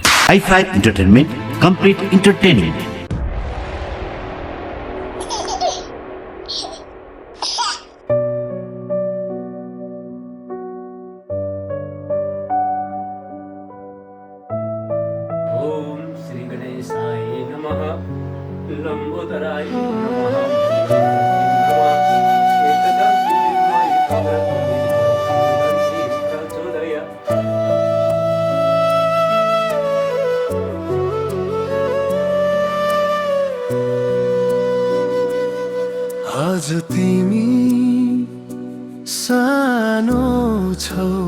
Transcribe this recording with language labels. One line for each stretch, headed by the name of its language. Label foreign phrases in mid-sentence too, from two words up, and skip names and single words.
English: i5 Entertainment, complete entertaining.
Sanskrit: ओम श्री गणेशाय नमः लंबोदराय नमः
Nepali: आज तिमी सानो छौ